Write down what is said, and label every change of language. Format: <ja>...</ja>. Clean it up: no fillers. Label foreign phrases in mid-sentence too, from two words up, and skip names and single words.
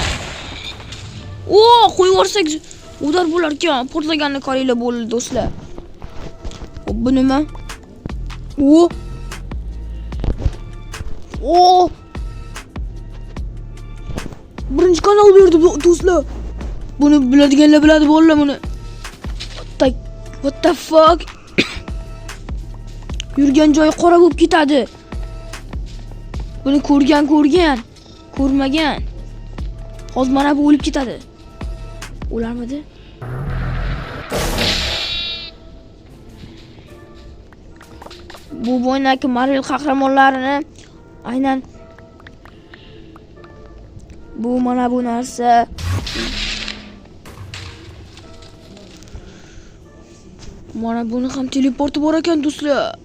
<uz>Qo'yib yuborsak udar bo'lar ekan. Portlaganini qaranglar bo'ldi do'stlar. Bu nima? Birinchi kanal berdi do'stlar. Buni biladiganlar biladi bolalar buni.</uz> <en>What the fuck?</en> <uz>Yurgan joyi qora bo'lib ketadi. Buni ko'rgan, ko'rmagan. Hozir mana bu o'lib ketadi. O'larmidi? Bu bo'ynaki Marvel qahramonlarini aynan bu mana bu narsa Mana buni ham teleporti bor ekan do'stlar.</uz>